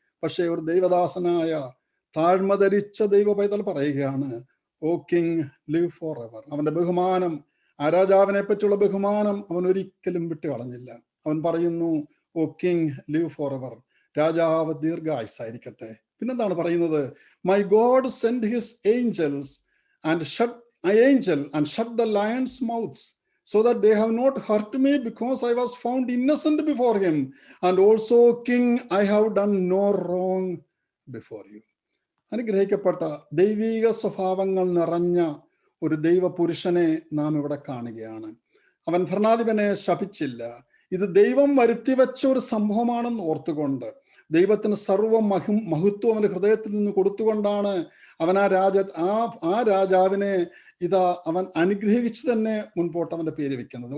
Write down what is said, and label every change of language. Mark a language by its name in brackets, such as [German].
[Malayalam] പക്ഷേ ഒരു ദൈവദാസനായ താഴ്മ ധരിച്ച ദൈവ പൈതൽ പറയുകയാണ്, [English] Oh king live for ever. [Malayalam] അവന്റെ ബഹുമാനം, ആ രാജാവിനെ പറ്റിയുള്ള ബഹുമാനം അവൻ ഒരിക്കലും വിട്ടുകളഞ്ഞില്ല. അവൻ പറയുന്നു, [English] oh king live for ever, [Malayalam] രാജാവ് ദീർഘായുസ്സായിരിക്കട്ടെ. പിന്നെന്താണ് പറയുന്നത്? [English] My God send his angels and shut the lions mouths so that they have not hurt me, because I was found innocent before him, and also king, I have done no wrong before you. [Malayalam] അനുഗ്രഹിക്കപ്പെട്ട ദൈവിക സ്വഭാവങ്ങൾ നിറഞ്ഞ ഒരു ദൈവ പുരുഷനെ നാം ഇവിടെ കാണുകയാണ്. അവൻ ഭരണാധിപനെ ശപിച്ചില്ല. ഇത് ദൈവം വരുത്തിവെച്ച ഒരു സംഭവമാണെന്ന് ഓർത്തുകൊണ്ട് ദൈവത്തിന് സർവ്വ മഹത്വം അവന്റെ ഹൃദയത്തിൽ നിന്ന് കൊടുത്തുകൊണ്ടാണ് അവൻ ആ രാജാവിനെ ഇതാ അവൻ അനുഗ്രഹിച്ച് തന്നെ മുൻപോട്ട് അവന്റെ പേര് വെക്കുന്നത്.